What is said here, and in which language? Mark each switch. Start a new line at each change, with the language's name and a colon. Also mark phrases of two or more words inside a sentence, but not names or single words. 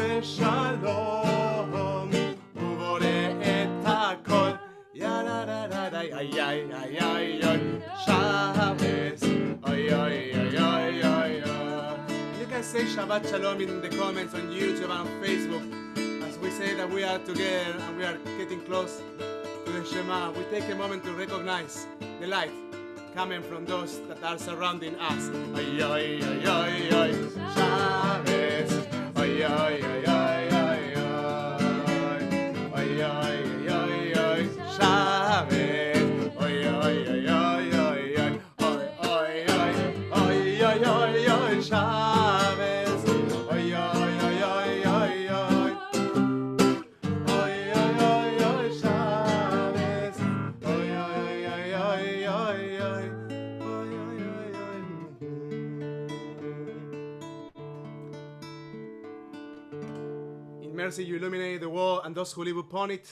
Hebrew: Shalom, ובורא את הכל, יא לה לה לה לה ay, ay, ay, ay, ay, ay, Shabbos, ay, ay, ay, ay, ay, ay.
English: You can say
Hebrew: שבת שלום
English: in the comments on YouTube and on Facebook as we say that we are together and we are getting close to the Shema. We take a moment to recognize the light coming from those that are surrounding us. Ay, ay, ay, ay, ay, Shabbos, ay, ay, ay, ay, ay, ay, ay, ay, ay, ay, Shabbos, ay, ay, ay, ay, ay, ay, ay, ay, ay, ay, ay, Shabbos, ay, ay, ay, ay, ay, ay. In mercy, you illuminate the world and those who live upon it.